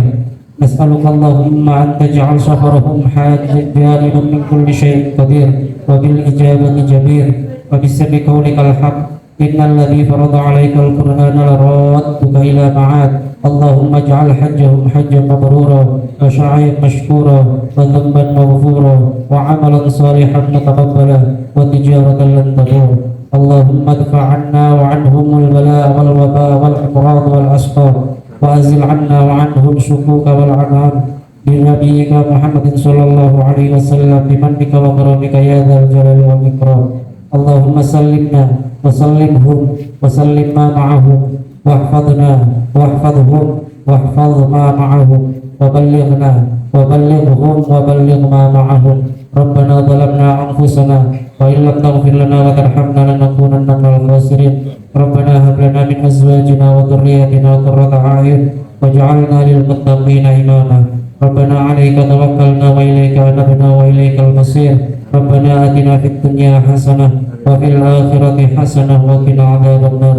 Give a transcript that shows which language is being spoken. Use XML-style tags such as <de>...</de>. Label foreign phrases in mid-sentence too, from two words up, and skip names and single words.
<ar>نسألك اللهم أن تجعل سفرهم حجا من كل شيء قدير وبالإجابة جدير وبسر قولك الحق إن الذي فرض عليك القرآن لرادك إلى معاد. اللهم اجعل حجهم حجا مبرورا وسعيا مشكورا وذنبا مغفورا وعملا صالحا متقبلا وتجارة لن تبور. اللهم ادفع عنا وعنهم البلاء والوباء والأمراض والأسقام وأزل عنا وعنهم شكوكك والأنام بنبيك محمد صلى الله عليه وسلم بمنك وكرمك يا ذا الجلال والإكرام. اللهم سلمنا وسلمهم وسلم ما معهم واحفظنا واحفظهم واحفظ ما معهم وبلغنا وبلغهم وبلغ ما معهم. ربنا ظلمنا أنفسنا وإن لم تغفر لنا وترحمنا لنكونن من الخاسرين. ربنا هب لنا من أزواجنا وذرياتنا قرة أعين واجعلنا للمتقين إماما. ربنا عليك توكلنا و وإليك أنبنا وإليك المصير. ربنا آتنا في الدنيا حسنة وفي الآخرة حسنة وقنا عذاب النار.</ar>